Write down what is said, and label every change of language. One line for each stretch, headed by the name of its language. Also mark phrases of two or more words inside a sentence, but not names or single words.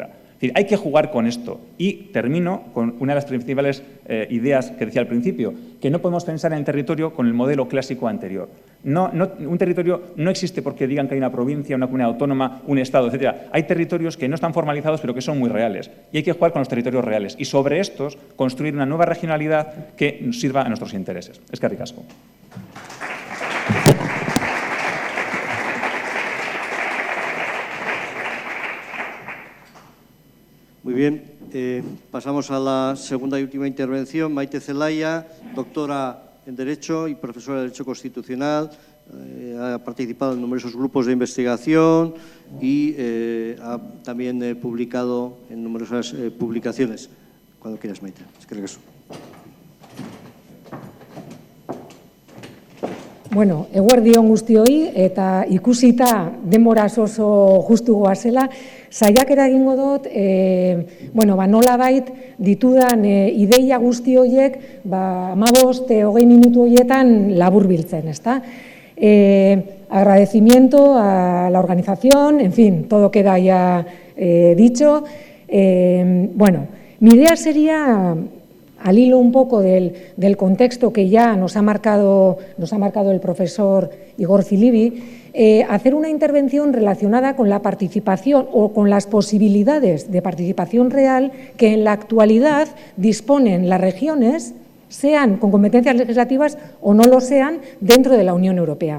Spanish: Es decir, hay que jugar con esto. Y termino con una de las principales ideas que decía al principio, que no podemos pensar en el territorio con el modelo clásico anterior. Un territorio no existe porque digan que hay una provincia, una comunidad autónoma, un estado, etcétera. Hay territorios que no están formalizados pero que son muy reales. Y hay que jugar con los territorios reales. Y sobre estos construir una nueva regionalidad que nos sirva a nuestros intereses.
Basque: Eskerrik asko.
Spanish: Muy bien. Pasamos a la segunda y última intervención. Maite Zelaya, doctora en Derecho y profesora de Derecho Constitucional, ha participado en numerosos grupos de investigación y ha también publicado en numerosas publicaciones. Cuando quieras,
Basque: Maite. Eskerrik asko. Bueno, eguerdi on guztioi eta ikusita denbora oso justu goazela, saiakera egingo dut, nolabait ditudan ideia guzti horiek 15-20 minutu horietan laburbiltzen, ezta?
Spanish: Agradecimiento a la organización, en fin, todo queda ya dicho. Mi idea sería, al hilo un poco del contexto que ya nos ha marcado el profesor Igor Zilibi, hacer una intervención relacionada con la participación o con las posibilidades de participación real que en la actualidad disponen las regiones, sean con competencias legislativas o no lo sean, dentro de la Unión Europea.